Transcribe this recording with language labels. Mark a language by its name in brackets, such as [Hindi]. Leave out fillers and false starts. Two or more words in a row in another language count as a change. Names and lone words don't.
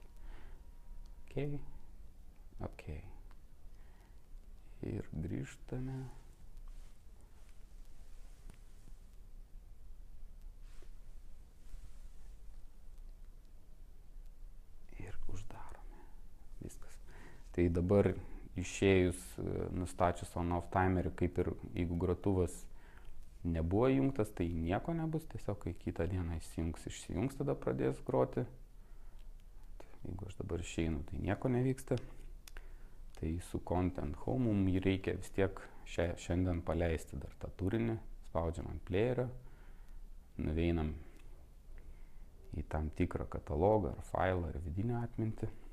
[Lithuanian] OK, OK. Ir grįžtame. Ir uždarome. Viskas. Tai dabar išėjus, nustačius on-off timerį, kaip ir jeigu grotuvas nebuvo įjungtas, tai nieko nebus, tiesiog kai kitą dieną išsijungs, tada pradės groti. Jeigu aš dabar išeinu, tai nieko nevyksta. Tai su Content Home mums jį reikia vis tiek šiandien paleisti dar tą turinį, spaudžiam ant playerio, nuveinam į tam tikrą katalogą ar failą ar vidinę atmintį.